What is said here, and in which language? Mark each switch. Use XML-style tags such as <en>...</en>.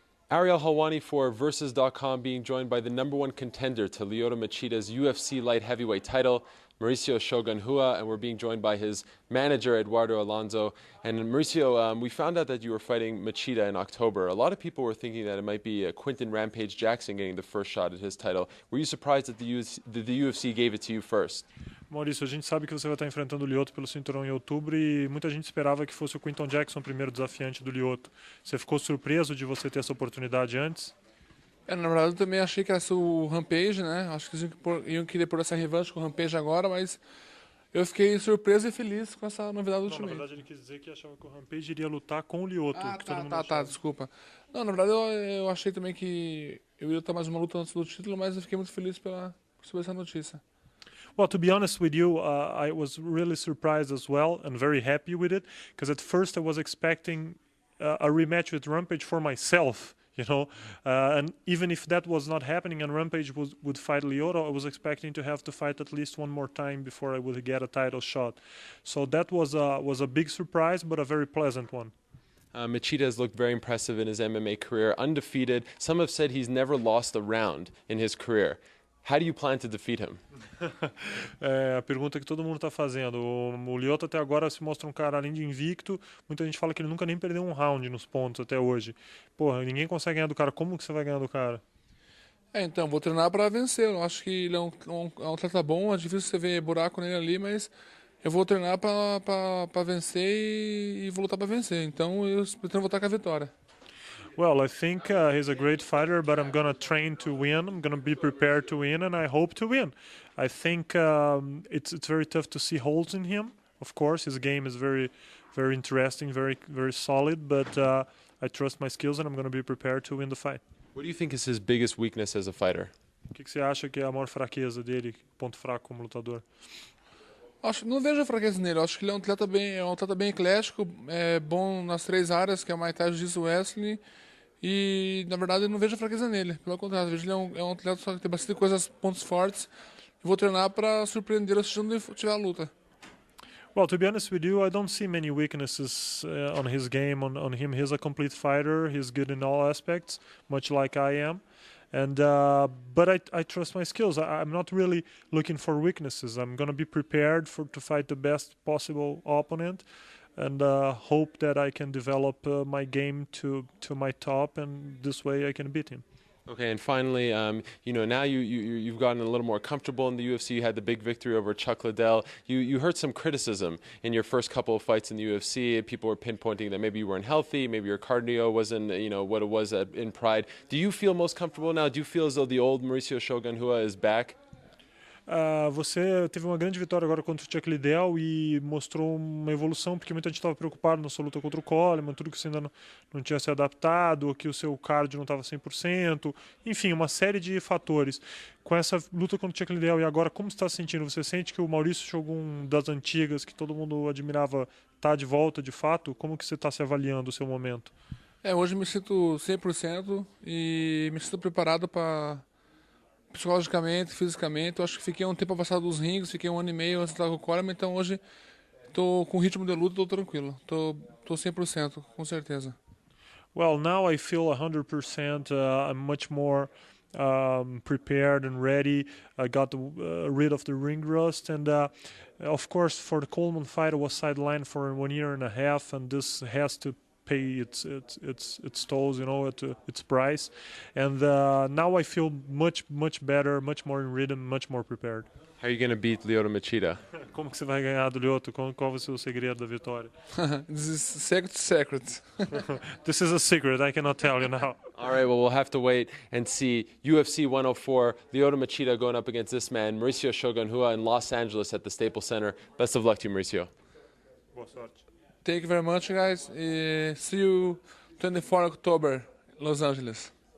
<en>Ariel Helwani for Versus.com, being joined by the #1 contender to Lyoto Machida's UFC light heavyweight title, Mauricio Shogun Hua, and we're being joined by his manager, Eduardo Alonso. And Mauricio, we found out that you were fighting Machida in October. A lot of people were thinking that it might be Quinton Rampage Jackson getting the first shot at his title. Were you surprised that the UFC gave it to you first?</en> <pt>Maurício, a gente sabe que você vai estar enfrentando o Lyoto pelo cinturão em outubro e muita gente esperava que fosse o Quinton Jackson o primeiro desafiante do Lyoto. Você ficou surpreso de você ter essa oportunidade antes? Na verdade, eu também achei que era o Rampage, né? Acho que eles iam querer pôr essa revanche com o Rampage agora, mas eu fiquei surpreso e feliz com essa novidade do time. Na verdade, ele quis dizer que achava que o Rampage iria lutar com o Lyoto. Desculpa. Não, na verdade, eu achei também que eu ia lutar mais uma luta antes do título, mas eu fiquei muito feliz sobre essa notícia.</pt> <en>Well, to be honest with you, I was really surprised as well and very happy with it, because at first I was expecting a rematch with Rampage for myself, you know, and even if that was not happening and Rampage would fight Lyoto, I was expecting to have to fight at least one more time before I would get a title shot. So that was a big surprise, but a very pleasant one. Machida has looked very impressive in his MMA career, undefeated. Some have said he's never lost a round in his career. How do you plan to defeat him?</en> <pt>A pergunta que todo mundo está fazendo. O Lyoto até agora se mostra um cara além de invicto. Muita gente fala que ele nunca nem perdeu um round nos pontos até hoje. Porra, ninguém consegue ganhar do cara. Como que você vai ganhar do cara? Então, vou treinar para vencer. Eu acho que ele é um atleta bom. É difícil você ver buraco nele ali, mas eu vou treinar para vencer e vou lutar para vencer. Então, eu pretendo voltar com a vitória.</pt> <en>Well, I think he's a great fighter, but I'm going to train to win. I'm going to be prepared to win, and I hope to win. I think it's very tough to see holes in him. Of course, his game is very, very interesting, very solid, but I trust my skills, and I'm going to be prepared to win the fight. What do you think is his biggest weakness as a fighter?</en> <pt>O que você acha que é a maior fraqueza dele, ponto fraco como lutador? Não vejo fraqueza nele. Acho que ele é um atleta bem eclético, é bom nas 3 áreas, que é Muay Thai, Jiu-Jitsu, Wrestling. E, na verdade, eu não vejo fraqueza nele. Pelo contrário, eu vejo ele é um atleta só que tem bastante coisas, pontos fortes. Eu vou treinar para surpreender se onde tiver a luta.</pt> <en>Well, to be honest with you, I don't see many weaknesses on his game, on him. He's a complete fighter. He's good in all aspects, much like I am. And but I trust my skills. I'm not really looking for weaknesses. I'm going to be prepared to fight the best possible opponent, and hope that I can develop my game to my top, and this way I can beat him. Okay, and finally, you know, now you've gotten a little more comfortable in the UFC. You had the big victory over Chuck Liddell. You heard some criticism in your first couple of fights in the UFC. People were pinpointing that maybe you weren't healthy, maybe your cardio wasn't, you know, what it was in Pride. Do you feel most comfortable now? Do you feel as though the old Mauricio Shogun Hua is back?</en> <pt>Você teve uma grande vitória agora contra o Chuck Liddell e mostrou uma evolução, porque muita gente estava preocupada na sua luta contra o Coleman, tudo que você ainda não tinha se adaptado, ou que o seu cardio não estava 100%, enfim, uma série de fatores. Com essa luta contra o Chuck Liddell e agora, como você está se sentindo? Você sente que o Mauricio Shogun das antigas, que todo mundo admirava, está de volta de fato? Como que você está se avaliando o seu momento? Hoje me sinto 100% e me sinto preparado para... psicologicamente, fisicamente. Eu acho que fiquei um tempo afastado dos rings, fiquei 1 ano e meio antes de estar com o Coleman, então hoje estou com ritmo de luta, estou tranquilo. Estou 100%, com certeza.</pt> <en>Well, now I feel 100%. I'm much more prepared and ready. I got rid of the ring rust, and of course, for the Coleman fight, I was sidelined for 1 year and a half, and this has to pay its tolls, you know, at its price. And now I feel much better, much more in rhythm, much more prepared. How are you going to beat Lyoto Machida?</en> <pt>Como que você vai ganhar do Lyoto? Qual vai ser o segredo da vitória?</pt> <en>This is secret. This is a secret, I cannot tell you now. All right, well, we'll have to wait and see. UFC 104, Lyoto Machida going up against this man, Mauricio Shogun Hua, in Los Angeles at the Staples Center. Best of luck to you, Mauricio.</en> <pt>Boa sorte.</pt> <en>Thank you very much, guys. See you 24 October, Los Angeles.</en>